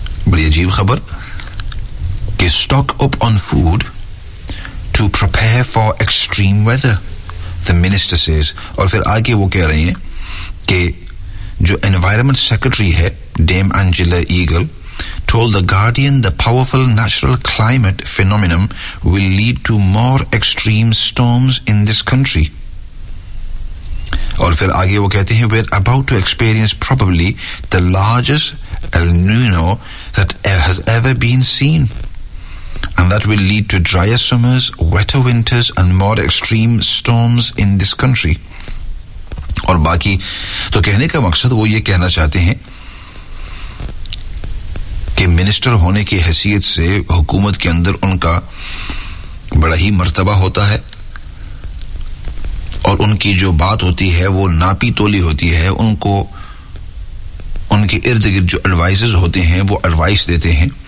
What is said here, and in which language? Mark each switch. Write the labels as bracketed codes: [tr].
[ur] بڑی عجیب خبر کہ [en] stock up on food to prepare for extreme weather the minister says, [ur] اور پھر آگے وہ کہہ رہے ہیں کہ جو انوائرمنٹ سیکرٹری ہے [en] Dame Angela Eagle, told the Guardian the powerful natural climate phenomenon will lead to more extreme storms in this country. [ur] اور پھر آگے وہ کہتے ہیں, [en] we're about to experience probably the largest El Nino that has ever been seen, and that will lead to drier summers, wetter winters and more extreme storms in this country. [ur] اور باقی تو کہنے کا مقصد وہ یہ کہنا چاہتے ہیں کہ منسٹر ہونے کی حیثیت سے حکومت کے اندر ان کا بڑا ہی مرتبہ ہوتا ہے, اور ان کی جو بات ہوتی ہے وہ ناپی تولی ہوتی ہے, ان کو ان کے ارد گرد جو ایڈوائزز ہوتے ہیں وہ ایڈوائس دیتے ہیں.